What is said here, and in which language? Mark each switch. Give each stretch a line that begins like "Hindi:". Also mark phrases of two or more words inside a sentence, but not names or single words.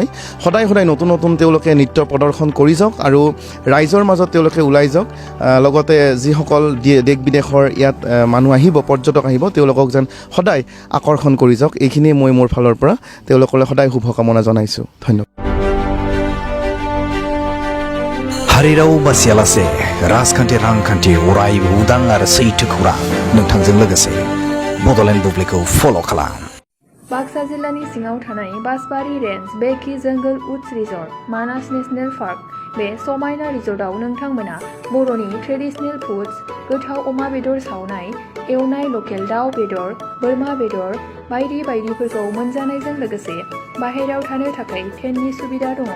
Assamese: সদায় নতুন নতুন তেওঁলোকে নৃত্য প্ৰদৰ্শন কৰি যাওক আৰু ৰাইজৰ মাজত তেওঁলোকে ওলাই যাওক। লগতে যিসকল দেশ বিদেশৰ ইয়াত মানুহ আহিব, পৰ্যটক আহিব, তেওঁলোকক যেন সদায় আকৰ্ষণ কৰি যাওক। এইখিনিয়ে মই মোৰ ফালৰ পৰা তেওঁলোকলৈ সদায় শুভকামনা জনাইছোঁ। ধন্যবাদ।
Bodo: हारिराव बासियालासे राजखान्थि रांखान्थि अरायबो उदां आरो सैथो खौरां नोंथांजों लोगोसे बड'लेण्ड बुब्लिखौ फल' खालाम। बाक्सा जिल्लानि सिङाव थानाय बासबारि रेन्ज बेकि जंगल उड्स रिजर्ट मानास नेशनेल पार्क, बे समायना रिजर्टआव नोंथांमोना बर'नि
English: traditional foods,
Bodo: गोथाव अमा बेदर सावनाय, एवनाय लकेल दाउ बेदर, बोरमा बेदर बायदि बायदिफोरखौ मोनजानायजों लोगोसे बाहेरायाव थानो थाखाय टेन्टनि सुबिदा दङ।